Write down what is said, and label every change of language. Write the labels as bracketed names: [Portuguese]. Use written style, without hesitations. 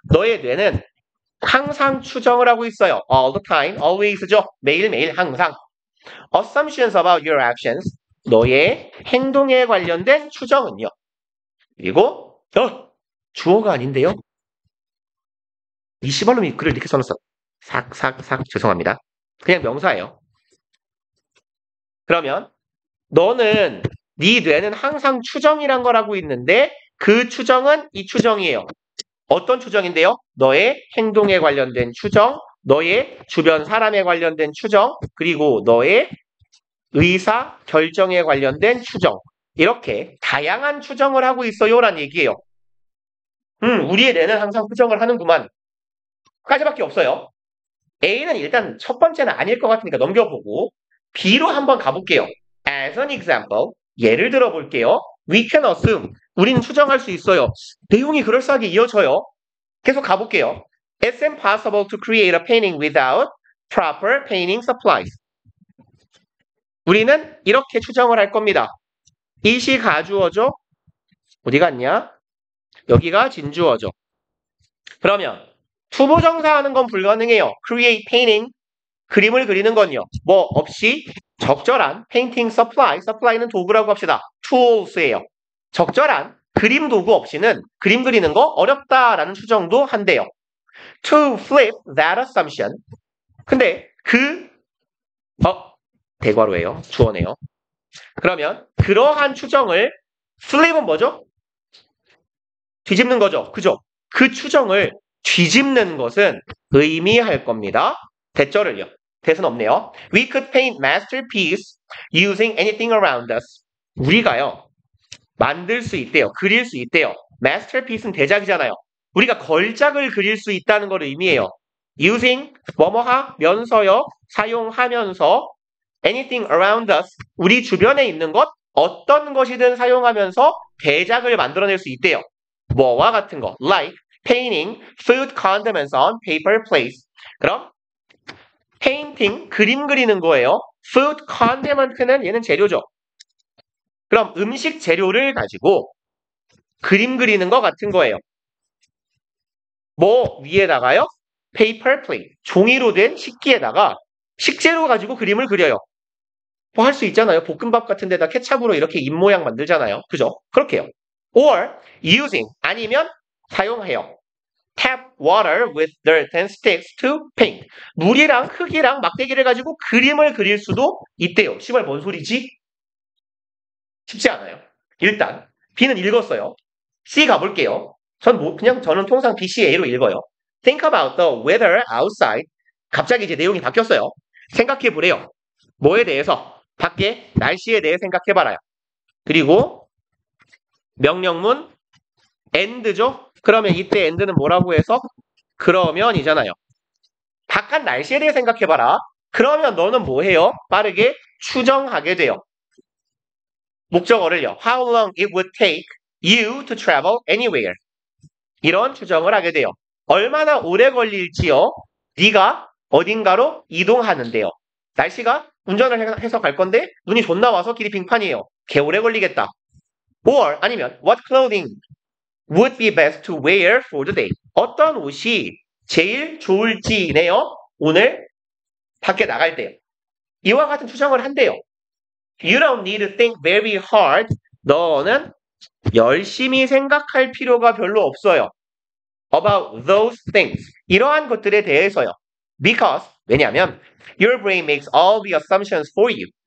[Korean] 너의 뇌는 항상 추정을 하고 있어요. [English] All the time, always죠. [Korean] 매일매일 항상. [English] Assumptions about your actions. [Korean] 너의 행동에 관련된 추정은요. 그리고 주어가 아닌데요. 이 시발놈이 글을 이렇게 써놨어. 삭 죄송합니다. 그냥 명사예요. 그러면 너는 네 뇌는 항상 추정이란 걸 하고 있는데 그 추정은 이 추정이에요. 어떤 추정인데요? 너의 행동에 관련된 추정, 너의 주변 사람에 관련된 추정, 그리고 너의 의사 결정에 관련된 추정. 이렇게 다양한 추정을 하고 있어요라는 얘기예요. 우리의 뇌는 항상 추정을 하는구만. 까지밖에 없어요. A는 일단 첫 번째는 아닐 것 같으니까 넘겨보고 B로 한번 가볼게요. [English] As an example, [Korean] 예를 들어 볼게요. [English] We can assume, [Korean] 우리는 추정할 수 있어요. 내용이 그럴싸하게 이어져요. 계속 가볼게요. [English] It's impossible to create a painting without proper painting supplies. [Korean] 우리는 이렇게 추정을 할 겁니다. 이시 가주어죠? 어디 갔냐? 여기가 진주어죠. 그러면 투부정사하는 건 불가능해요. [English] Create painting, [Korean] 그림을 그리는 건요. 뭐 없이 적절한 painting supply, supply는 도구라고 합시다. [English] tools예요. [Korean] 적절한 그림 도구 없이는 그림 그리는 거 어렵다라는 추정도 한대요. [English] To flip that assumption. [Korean] 근데 대괄호예요. 주어네요. 그러면 그러한 추정을 flip은 뭐죠? 뒤집는 거죠. 그죠? 그 추정을 뒤집는 것은 의미할 겁니다. 대절을요. 대는 없네요. [English] We could paint masterpiece using anything around us. [Korean] 우리가요. 만들 수 있대요. 그릴 수 있대요. masterpiece는 대작이잖아요. 우리가 걸작을 그릴 수 있다는 걸 의미해요. using 뭐뭐하면서요. 사용하면서 [English] anything around us. [Korean] 우리 주변에 있는 것 어떤 것이든 사용하면서 대작을 만들어낼 수 있대요. 뭐와 같은 거. [English] Like painting food condiments on paper plates. [Korean] 그럼 painting 그림 그리는 거예요. food condiment는 얘는 재료죠. 그럼 음식 재료를 가지고 그림 그리는 거 같은 거예요. 뭐 위에다가요? paper plate. 종이로 된 식기에다가 식재료 가지고 그림을 그려요. 뭐 할 수 있잖아요. 볶음밥 같은 데다 케찹으로 이렇게 입 모양 만들잖아요. 그죠? 그렇게요. [English] Or using [Korean] 아니면 사용해요. [English] Tap water with dirt and sticks to paint. [Korean] 물이랑 흙이랑 막대기를 가지고 그림을 그릴 수도 있대요. 씨발 뭔 소리지? 쉽지 않아요. 일단 B는 읽었어요. C 가볼게요. 저는 통상 B, C, A로 읽어요. [English] Think about the weather outside. [Korean] 갑자기 이제 내용이 바뀌었어요. 생각해 보래요. 뭐에 대해서? 밖에 날씨에 대해 생각해봐라요. 그리고 명령문 and죠? 그러면 이때 and는 뭐라고 해서? 그러면이잖아요. 바깥 날씨에 대해 생각해봐라. 그러면 너는 뭐 해요? 빠르게 추정하게 돼요. 목적어를요. [English] How long it would take you to travel anywhere. [Korean] 이런 추정을 하게 돼요. 얼마나 오래 걸릴지요? 네가 어딘가로 이동하는데요. 날씨가 운전을 해서 갈 건데 눈이 존나 와서 길이 빙판이에요. 개오래 걸리겠다. [English] Or [Korean] 아니면 [English] what clothing would be best to wear for the day. [Korean] 어떤 옷이 제일 좋을지네요. 오늘 밖에 나갈 때요. 이와 같은 추정을 한대요. [English] You don't need to think very hard. [Korean] 너는 열심히 생각할 필요가 별로 없어요. [English] About those things. [Korean] 이러한 것들에 대해서요. [English] Because [Korean] 왜냐하면 [English] your brain makes all the assumptions for you.